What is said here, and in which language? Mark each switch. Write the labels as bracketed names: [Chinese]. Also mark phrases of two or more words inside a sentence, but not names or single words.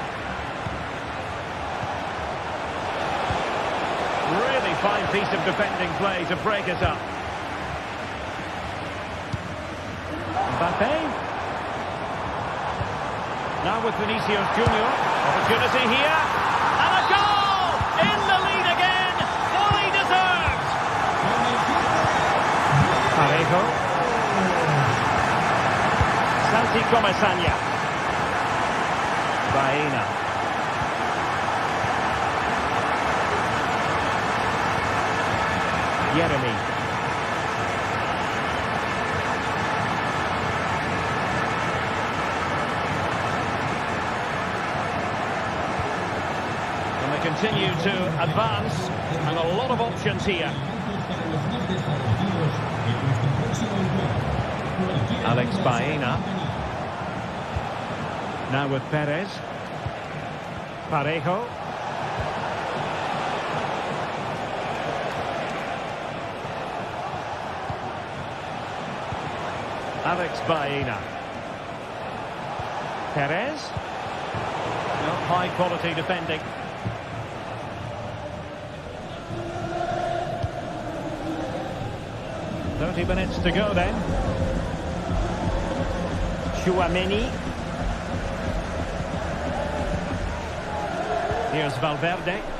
[English] Really fine piece of defending play to break it up. Mbappe. Now with Vinicius Junior. Opportunity here. And a goal! In the lead again! Fully deserved! Parejo. Santi Comesaña. Baena. Jeremy. And they continue to advance, and a lot of options here. Alex Baena. Now with Perez. Parejo. Alex Baena. Perez. No, high quality defending. "30 minutes to go then. Tchouaméni. Here's Valverde.